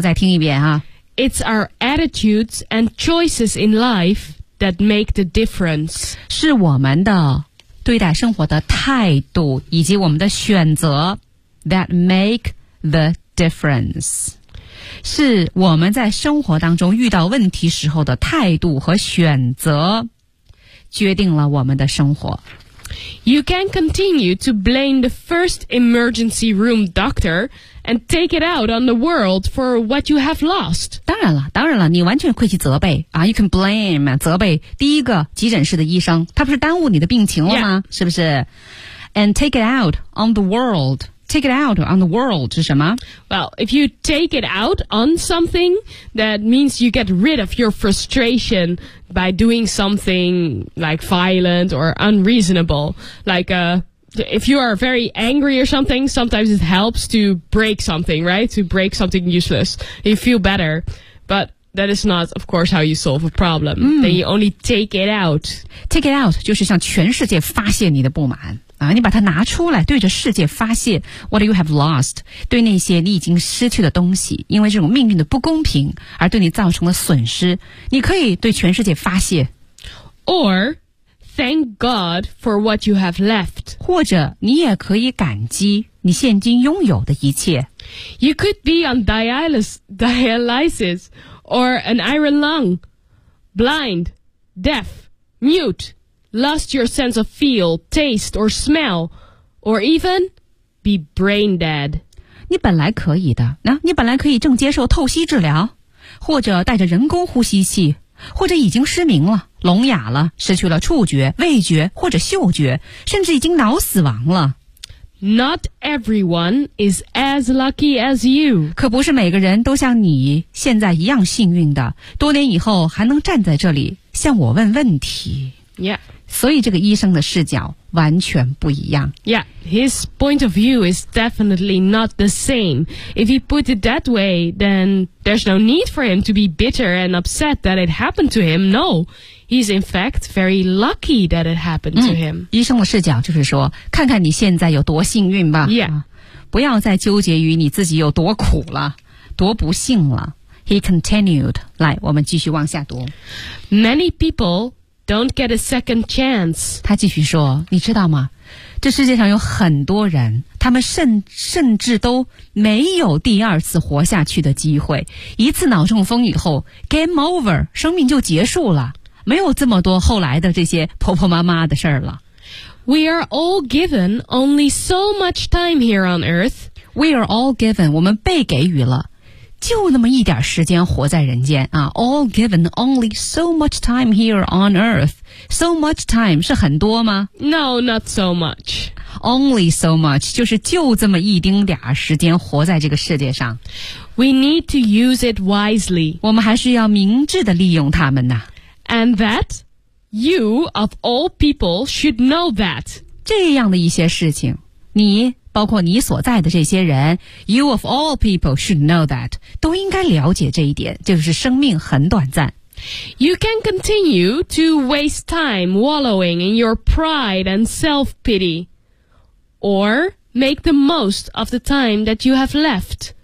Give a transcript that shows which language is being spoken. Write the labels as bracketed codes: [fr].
[zh] 再听一遍啊 [en] ！It's our attitudes and choices in life that make the difference. [zh] 是我们的对待生活的态度以及我们的选择 [en] that make the difference. [zh] 是我们在生活当中遇到问题时候的态度和选择，决定了我们的生活。 [en] You can continue to blame the first emergency room doctor and take it out on the world for what you have lost. [zh] 当然了，当然了，你完全可以去责备啊。 [en] You can blame [zh] 责备第一个急诊室的医生，他不是耽误你的病情了吗？ [en] Yeah. [zh] 是不是 [en] ？And take it out on the world. Take it out on the world [zh] 是什么 [en] ？Well, if you take it out on something, that means you get rid of your frustration. By doing something like violent or unreasonable, like if you are very angry or something, sometimes it helps to break something, right? To break something useless, you feel better. But that is not, of course, how you solve a problem. Then you only take it out. Take it out [zh] 就是向全世界发泄你的不满啊！你把它拿出来，对着世界发泄。 [en] What you have lost [zh] 对那些你已经失去的东西，因为这种命运的不公平而对你造成了损失，你可以对全世界发泄。 [en] Or thank God for what you have left. [zh] 或者你也可以感激你现今拥有的一切。 [en] You could be on dialysis or an iron lung, blind, deaf, mute. Lost your sense of feel, taste, or smell, or even be brain dead. [zh] 你本来可以的，你本来可以正接受透析治疗，或者带着人工呼吸器，或者已经失明了，聋哑了，失去了触觉、味觉或者嗅觉，甚至已经脑死亡了。 [en] Not everyone is as lucky as you. [zh] 可不是每个人都像你现在一样幸运的，多年以后还能站在这里向我问问题。 [en] Yeah. [zh] 所以这个医生的视角完全不一样。 [en] Yeah, his point of view is definitely not the same. If he put it that way, then there's no need for him to be bitter and upset that it happened to him. No, he's in fact very lucky that it happened to him. [zh] 医生的视角就是说，看看你现在有多幸运吧。 [en] Yeah. [zh] 不要再纠结于你自己有多苦了，多不幸了。 [en] He continued. [zh] 来，我们继续往下读。 [en] Many people... Don't get a second chance. [zh] 他继续说，你知道吗？这世界上有很多人，他们甚至都没有第二次活下去的机会。一次脑中风以后 ，game over， 生命就结束了，没有这么多后来的这些婆婆妈妈的事儿了。 [en] We are all given only so much time here on Earth. We are all given， [zh] 我们被给予了。就那么一点时间活在人间啊 [en] ，all given only so much time here on earth. So much time [zh] 是很多吗 [en] ？No, not so much. Only so much [zh] 就是就这么一丁点时间活在这个世界上。 [en] We need to use it wisely. [zh] 我们还是要明智的利用它们呐。 [en] And that you of all people should know that [zh] 这样的一些事情，你。包括你所在的这些人 [en] You of all people should know that [zh] 都应该了解这一点就是生命很短暂 [en] You can continue to waste time wallowing in your pride and self-pity Or make the most of the time that you have left